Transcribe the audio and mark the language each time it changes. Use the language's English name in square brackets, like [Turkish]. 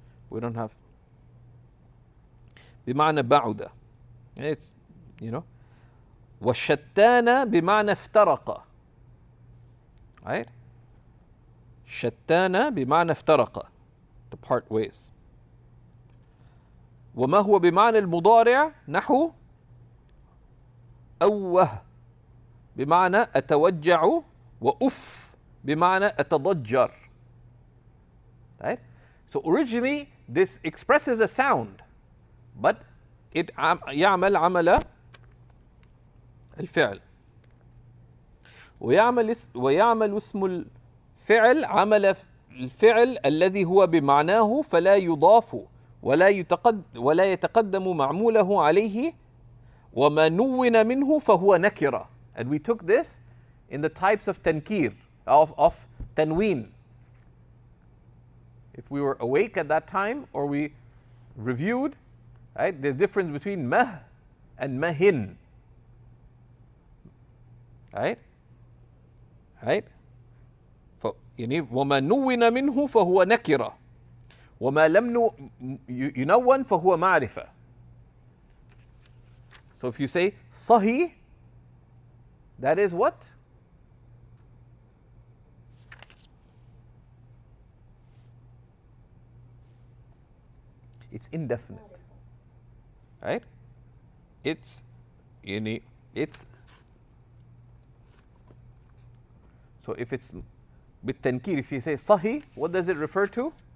[English] We don't have [Arabic] بمعنى بعد, [English] it's, you know, [Arabic] والشتان بمعنى افترق, [English] right? [Arabic] شتان بمعنى افترق, [English] to part ways. [Arabic] وما هو بمعنى المضارع نحو أوه بمعنى أتوجع وأف بمعنى أتضجر, right? [English] So originally this expresses a sound, but it [Arabic] يعمل عمل الفعل, ويعمل اسم الفعل عمل الفعل الذي هو بمعناه فلا يضاف ولا يتقدم معموله عليه وما نون منه فهو نكرة. [English] And we took this in the types of tankir, of tanween. If we were awake at that time or we reviewed, right, there's difference between mah and mahin, right? Right? [Arabic] يعني وما نون منه فهو نكرة وما لم ينون فهو معرفة. [English] So if you say صهي, that is what? It's indefinite, right? It's يعني it's, so if it's بالتنكير, if you say صهي, what does it refer to?